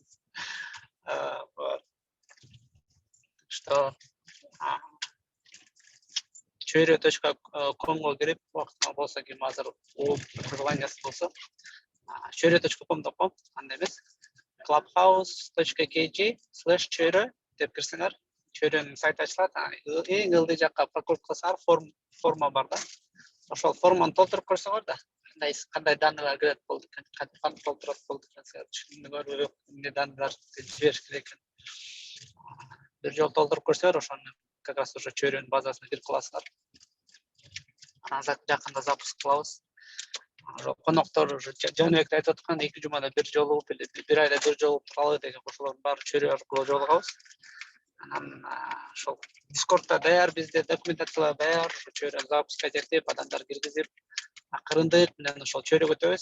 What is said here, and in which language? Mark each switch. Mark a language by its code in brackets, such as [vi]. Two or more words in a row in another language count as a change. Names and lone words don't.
[ky] Что чөйрө.comго кирип, убактыңа болсо, ким азыр желаниясы болсо, чөйрө.com андай эмес, clubhouse.kg/чөйрө деп кирсеңер, чөйрөнүн сайты ачылат. Эң ылдый жакка прокруткасаңар форма бар да. Ошол форманы толтуруп көрсөңөр да, кандай данныйлар кирет болду, кантип толтурат болду экен, түшүндүңөрбү, эмне данныйлар жибериш керек экен. Бир жолу толтуруп көрсөңөр, ошону [ru] как раз уже [ky] чөйрөнүн базасына кирип каласыңар. Анан жакында запуск кылабыз. Коноктор уже Жаныбекте айтып аткан 2 жумада бир жолугуп эле, бир айда бир жолугуп туралы деген, ошолордун баары чөйрө аркылуу жолугабыз. Анан ошол Discord'да даяр, бизде документациялар даяр, чөйрөнү запуска жетип, адамдар киргизип, акырындык менен ошол чөйрөгө өтөбүз.